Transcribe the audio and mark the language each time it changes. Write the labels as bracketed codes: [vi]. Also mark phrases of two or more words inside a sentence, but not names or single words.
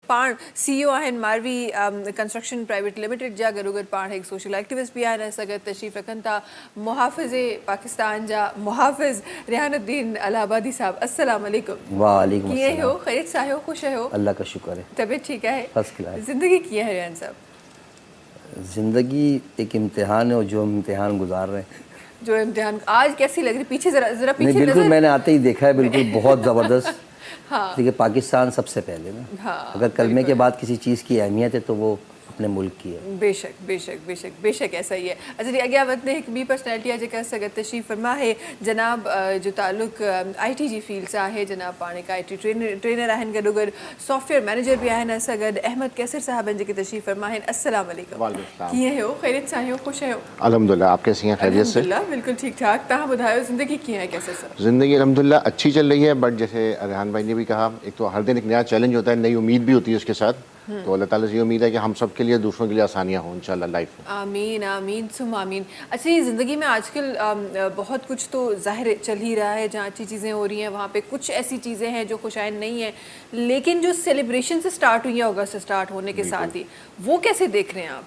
[sd] पाण CEO आहिनि मारवी कंस्ट्रक्शन प्राइवेट लिमिटेड जा, गॾोगॾु पाण हिकु [en] social activist [sd] बि आहिनि, असां गॾु तशरीफ़ रखनि था मुहाफ़िज़ पाकिस्तान जा मुहाफ़िज़ रिहानुद्दीन अलाहाबादी साहब। [ar] السلام علیکم. वालेकुम [sd] कीअं [ar] अस्सलाम। [sd] हो? ख़ैरियत सां आहियो? ख़ुशि आहियो? [ur] اللہ کا شکر ہے, طبیعت ٹھیک ہے? [en] first class. [sd] ज़िंदगी कीअं है रिहान साहब? [ur] زندگی ایک امتحان ہے اور جو ہم امتحان گزار رہے ہیں. جو امتحان آج کیسی لگ رہی? پیچھے ذرا नहीं, पीछे बिल्कुल नजर। میں نے آتے ہی دیکھا ہے، بالکل بہت زبردست. हाँ دیکھیے پاکستان سب سے پہلے نا, हाँ, اگر کلمے کے بعد کسی چیز کی اہمیت ہے تو وہ اپنے ملک کی ہے. بیشک بیشک بیشک بیشک ایسا ہی ہے. [sd] अच्छा जी, अॻियां वधंदे हिकु ॿी पर्सनैलिटी आहे जेका असां गॾु तशरीफ़ फरमा है, जनाब जो ताल्लुक़ IT जी फील्ड सां आहे। जनाब पाण हिकु [en] IT trainer [sd] आहिनि, गॾोगॾु [en] software manager [sd] बि आहिनि। असां गॾु अहमद कैसर साहब आहिनि जेके तशरीफ़ फरमा आहिनि। [ar] السلام علیکم. [sd] कीअं हो? ख़ैरियत सां आहियो? ख़ुशि आहियो? [ur] الحمدللہ، آپ کیسی ہیں? خیریت سے? الحمدللہ بالکل ٹھیک ٹھاک. [sd] तव्हां ॿुधायो ज़िंदगी कीअं है कैसर साहब? [ur] زندگی الحمدللہ اچھی چل رہی ہے، بٹ جیسے ریحان بھائی نے بھی کہا، ایک تو ہر دن ایک نیا چیلنج ہوتا ہے، نئی امید بھی ہوتی ہے اس کے ساتھ. تو اللہ تعالیٰ سے یہ امید ہے کہ ہم سب کے لیے، دوسروں کے لیے آسانیاں ہوں انشاءاللہ لائف میں. [ar] آمین آمین ثم آمین. [ur] اچھا، یہ زندگی میں آج کل بہت کچھ تو ظاہر چل ہی رہا ہے، جہاں اچھی چیزیں ہو رہی ہیں وہاں پہ کچھ ایسی چیزیں ہیں جو خوشائن نہیں ہے، لیکن جو سیلیبریشن سے سٹارٹ ہوئی ہے اگست سے سٹارٹ ہونے کے ساتھ ہی، وہ کیسے دیکھ رہے ہیں آپ?